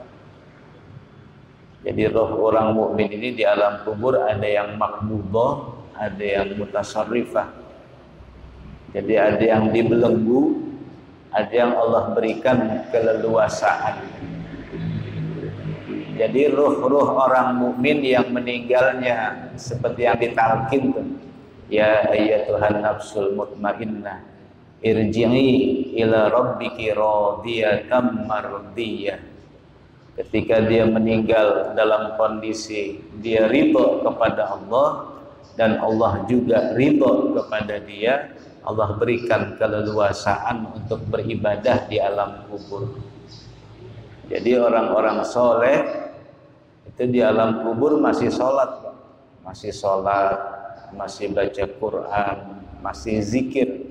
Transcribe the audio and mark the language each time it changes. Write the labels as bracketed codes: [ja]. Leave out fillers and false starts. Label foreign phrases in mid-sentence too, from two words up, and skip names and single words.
[id] Jadi roh orang mukmin ini di alam kubur ada yang makbudah, ada yang mutasarrifah. Jadi ada yang dibelenggu, ada yang Allah berikan keleluasaan. Jadi ruh-ruh orang mukmin yang meninggalnya seperti yang ditalkin tuh. [ar] يا أيتها النفس المطمئنة، ارجعي إلى ربك راضية مرضية. [id] Ketika dia meninggal dalam kondisi dia ridha kepada Allah dan Allah juga ridha kepada dia, Allah berikan keleluasaan untuk beribadah di alam kubur. Jadi orang-orang soleh itu di alam kubur masih sholat, masih sholat, masih baca Quran, masih zikir.